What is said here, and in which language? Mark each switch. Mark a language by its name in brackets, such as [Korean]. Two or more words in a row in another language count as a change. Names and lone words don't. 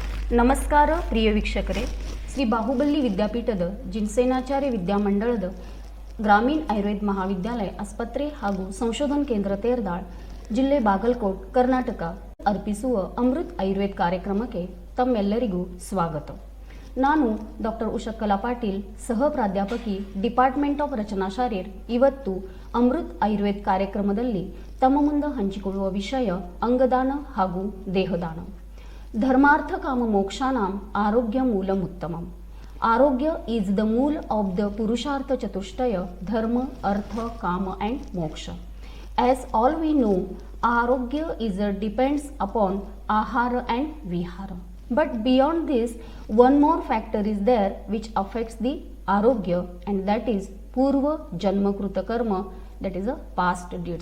[Kannada] ನಮಸ್ಕಾರ ಪ್ರಿಯ ವೀಕ್ಷಕರೇ, ಶ್ರೀ ಬಾಹುಬಲಿ ವಿದ್ಯಾಪೀಠದ ಜಿನಸೇನಾಚಾರ್ಯ ವಿದ್ಯಾಮಂಡಳದ ಗ್ರಾಮೀಣ ಆಯುರ್ವೇದ ಮಹಾವಿದ್ಯಾಲಯ ಆಸ್ಪತ್ರೆ ಹಾಗೂ ಸಂಶೋಧನಾ ಕೇಂದ್ರ ತೇರದಾಳ್ ಜಿಲ್ಲೆ ಬಾಗಲಕೋಟ್ ಕರ್ನಾಟಕ ಅರ್ಪಿಸುವ ಅಮೃತ್ ಆಯುರ್ವೇದ ಕಾರ್ಯಕ್ರಮಕ್ಕೆ ತಮ್ಮೆಲ್ಲರಿಗೂ ಸ್ವಾಗತ. ನಾನು ಡಾಕ್ಟರ್ ಉಷಕಲಾ ಪಾಟೀಲ್, ಸಹ ಪ್ರಾಧ್ಯಾಪಕಿ, [English] department of [Kannada] ರಚನಾಶಾಸ್ತ್ರ. ಇವತ್ತು ಅಮೃತ್ ಆಯುರ್ವೇದ ಕಾರ್ಯಕ್ರಮದಲ್ಲಿ ತಮ್ಮ ಮುಂದೆ ಹಂಚಿಕೊಳ್ಳುವ ವಿಷಯ ಅಂಗದಾನ ಹಾಗೂ ದೇಹದಾನ. [Sanskrit] धर्मार्थ काम मोक्षानाम आरोग्य मूलमुत्तमम. [English] आरोग्य is the mool of the [Sanskrit] पुरुषार्थ चतुष्टय, धर्म, अर्थ, काम [English] and moksha. As all we know, arogya depends upon ahara and vihara. But beyond this, one more factor is there which affects the arogya, and that is [Sanskrit] पूर्व जन्म कृत कर्म, [English] that is a past deeds.